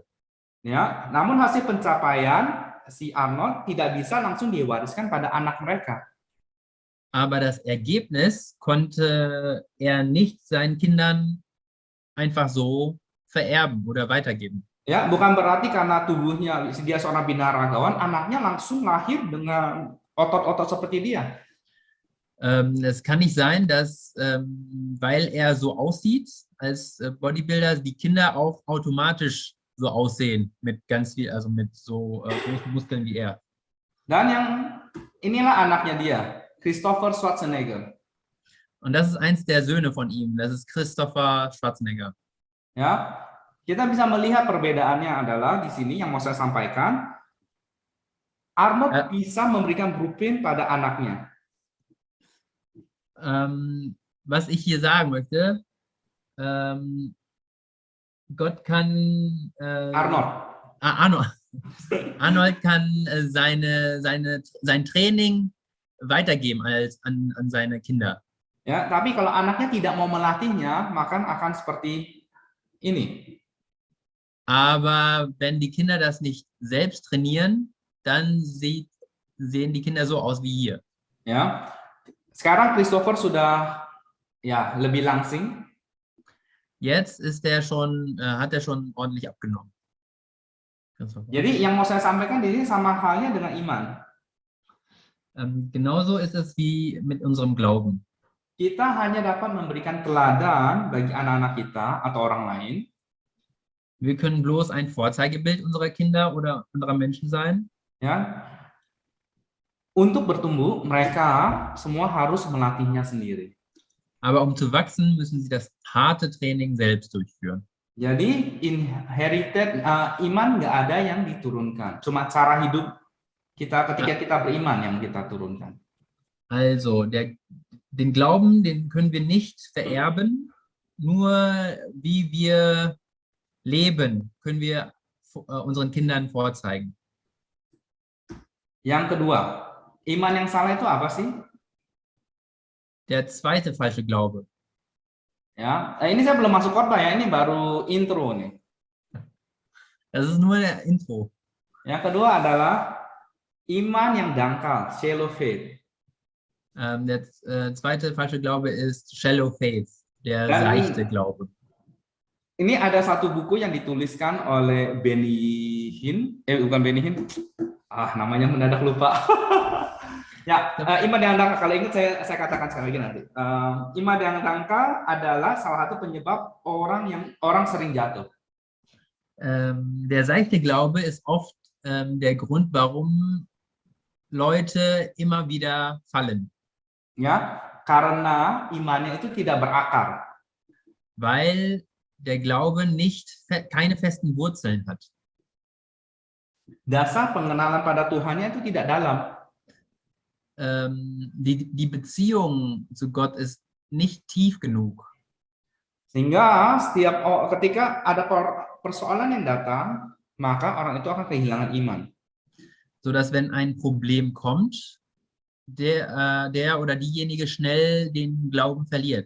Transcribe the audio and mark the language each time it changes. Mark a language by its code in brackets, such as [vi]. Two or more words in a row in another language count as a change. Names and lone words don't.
[id] Ya, namun hasil pencapaian si Arnold tidak bisa langsung diwariskan pada anak mereka. [de] Aber das Ergebnis konnte er nicht seinen Kindern einfach so vererben oder weitergeben. [id] Ya, bukan berarti karena tubuhnya dia seorang binaragawan, anaknya langsung lahir dengan otot-otot seperti dia. [de] Es kann nicht sein, dass, weil er so aussieht als Bodybuilder, die Kinder auch automatisch so aussehen mit ganz viel, also mit so großen Muskeln wie er. [id] Dan inilah anaknya dia, Christopher Schwarzenegger. [de] Und das ist eins der Söhne von ihm, das ist Christopher Schwarzenegger. [id] Ya, kita bisa melihat perbedaannya adalah di sini yang mau saya sampaikan. Arnold bisa memberikan blueprint pada anaknya. [de] Was ich hier sagen möchte, Gott kann Arnold kann sein Training weitergeben an seine Kinder. [id] Ya, tapi kalau anaknya tidak mau melatihnya, maka akan seperti ini. [de] Aber wenn die Kinder das nicht selbst trainieren, dann sehen die Kinder so aus wie hier. [id] Ya. Sekarang Christopher sudah ya lebih langsing. [de] Jetzt hat er schon ordentlich abgenommen. [id] Jadi yang mau saya sampaikan di sini sama halnya dengan iman. [de] Genauso ist es wie mit unserem Glauben. [id] Kita hanya dapat memberikan teladan bagi anak-anak kita atau orang lain. [de] Wir können bloß ein Vorzeigebild unserer Kinder oder anderer Menschen sein. [id] Ya. Untuk bertumbuh, mereka semua harus melatihnya sendiri. [de] Aber um zu wachsen, müssen sie das harte Training selbst durchführen. [id] Jadi inherited iman nggak ada yang diturunkan, cuma cara hidup kita ketika kita beriman yang kita turunkan. [de] Also den Glauben, den können wir nicht vererben, nur wie wir leben, können wir unseren Kindern vorzeigen. [id] Yang kedua, iman yang salah itu apa sih? [de] Der zweite falsche Glaube. [id] Ya, ini saya belum masuk khotbah ya, ini baru intro nih. [de] Das ist nur der Intro. [id] Yang kedua adalah iman yang dangkal, [en] shallow faith. [de] Der zweite falsche Glaube ist [en] shallow faith, [de] der seichte Glaube. [id] Ini ada satu buku yang dituliskan oleh Benny Hinn, bukan Benny Hinn, namanya mendadak lupa. Ya, iman yang dangkal, kalau ingat saya katakan sekali lagi nanti. Iman yang dangkal adalah salah satu penyebab orang sering jatuh. [de] Der seichte Glaube ist oft der Grund, warum Leute immer wieder fallen, [id] Ya, karena imannya itu tidak berakar. [de] weil der Glaube keine festen Wurzeln hat. [id] Dasar pengenalan pada Tuhannya itu tidak dalam. [de] Die Beziehung zu Gott ist nicht tief genug. [id] Sehingga ketika ada persoalan yang datang, maka orang itu akan kehilangan iman. [de] Sodass, wenn ein Problem kommt, der oder diejenige schnell den Glauben verliert.